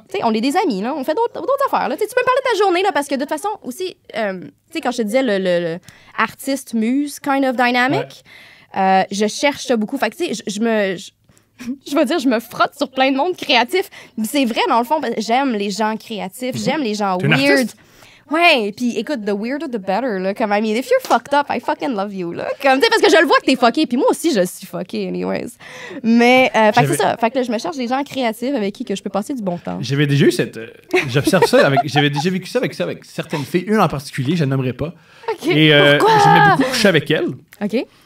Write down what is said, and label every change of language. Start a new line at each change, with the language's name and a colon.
French: Tu sais, on est des amis, là. On fait d'autres affaires, là. Tu sais, tu peux me parler de ta journée, là, parce que de toute façon, aussi, tu sais, quand je te disais le artiste-muse
English: kind of dynamic,
French: je cherche ça beaucoup. Fait que, tu sais, je vais dire, je me frotte sur plein de monde créatif. C'est vrai, dans le fond, parce que j'aime les gens créatifs, j'aime les gens T'es une
English: weird.
French: artiste? Ouais, puis écoute,
English: the weirder the better,
French: là. Comme,
English: I mean, if you're fucked up, I fucking love you,
French: là. Comme, tu sais, parce que je le vois que t'es fucké, puis moi aussi, je suis fucké, anyways. Mais, fait que c'est ça. Fait que là, je me cherche des gens créatifs avec qui que je peux passer du bon temps. J'avais déjà eu cette. J'observe ça avec. J'avais déjà vécu ça avec certaines filles. Une en particulier, je ne nommerai pas. OK. Et Pourquoi? j'aimais beaucoup coucher avec elle. OK.